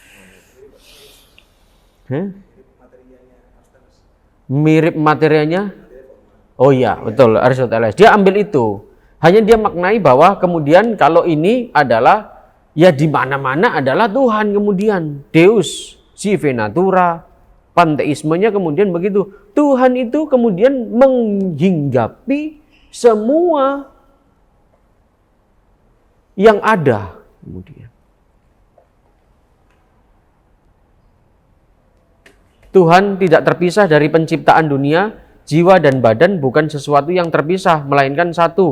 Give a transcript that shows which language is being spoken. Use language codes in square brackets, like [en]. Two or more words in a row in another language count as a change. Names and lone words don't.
[id] Mirip materianya? Oh iya, betul, Aristoteles. Dia ambil itu. Hanya dia maknai bahwa kemudian kalau ini adalah ya di mana-mana adalah Tuhan kemudian. [la] Deus, sive natura, [id] panteismenya kemudian begitu. Tuhan itu kemudian menghinggapi semua yang ada kemudian. Tuhan tidak terpisah dari penciptaan dunia, jiwa dan badan bukan sesuatu yang terpisah, melainkan satu.